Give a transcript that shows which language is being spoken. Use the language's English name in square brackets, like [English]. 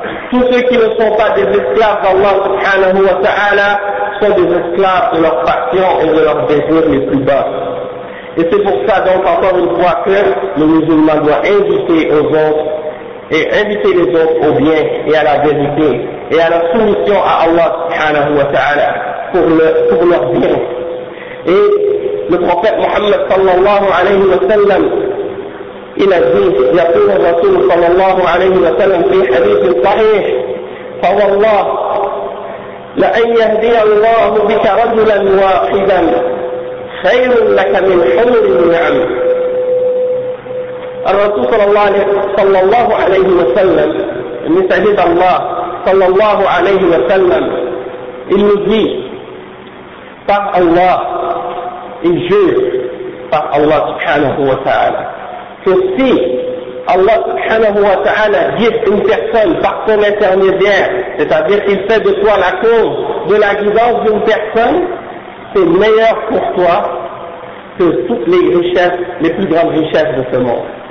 [French] Tous ceux qui ne sont pas des esclaves d'Allah subhanahu wa ta'ala sont des esclaves de leurs passions et de leurs désirs les plus bas. Et c'est pour ça donc encore une fois que le musulman doit inviter aux autres et inviter les autres au bien et à la vérité et à la soumission à Allah subhanahu wa ta'ala pour leur bien. Et le prophète Mohammed sallallahu alayhi wa sallam, il a dit, [Arabic] يقول الرسول صلى الله عليه وسلم في حديث صحيح فوالله لأن يهدي الله بك رجلا واحدا خير لك من حمر النعم. الرسول صلى الله عليه وسلم من سيد الله صلى الله عليه وسلم [French] il dit par Allah, il jure par Allah subhanahu wa ta'ala que si Allah subhanahu wa ta'ala guide une personne par son intermédiaire, c'est-à-dire qu'il fait de toi la cause de la guidance d'une personne, c'est meilleur pour toi que toutes les richesses, les plus grandes richesses de ce monde.